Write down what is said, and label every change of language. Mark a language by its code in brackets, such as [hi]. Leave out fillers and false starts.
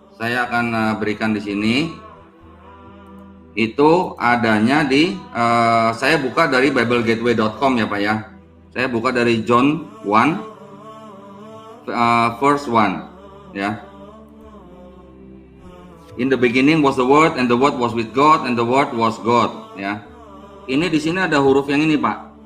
[id] Saya akan berikan di sini. Itu adanya di saya buka dari biblegateway.com ya, Pak ya. Saya buka dari John 1 verse 1, ya. [en] In the beginning was the Word, and the Word was with God, and the Word was God. [id] Ya, ini di sini ada huruf yang ini, Pak.